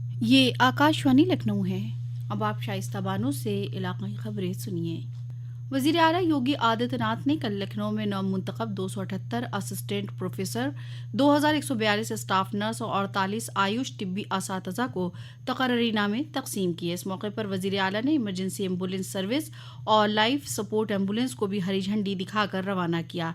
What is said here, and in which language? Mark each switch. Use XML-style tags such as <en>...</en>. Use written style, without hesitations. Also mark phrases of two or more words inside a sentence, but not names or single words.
<ur>یہ آکاشوانی لکھنؤ ہے۔ اب آپ شائستہ بانو سے علاقائی خبریں سنیے۔ وزیر اعلیٰ یوگی آدتیہ ناتھ نے کل لکھنؤ میں نو منتخب 278</ur> <en>assistant professor,</en> <ur>2142</ur> <en>staff nurse</en> <ur>اور 48 آیوش طبی اساتذہ کو تقرری نامے تقسیم کیے۔ اس موقع پر وزیر اعلیٰ نے</ur> <en>emergency ambulance service</en> <ur>اور</ur> <en>life support ambulance</en> <ur>کو بھی ہری جھنڈی دکھا کر روانہ کیا۔</ur>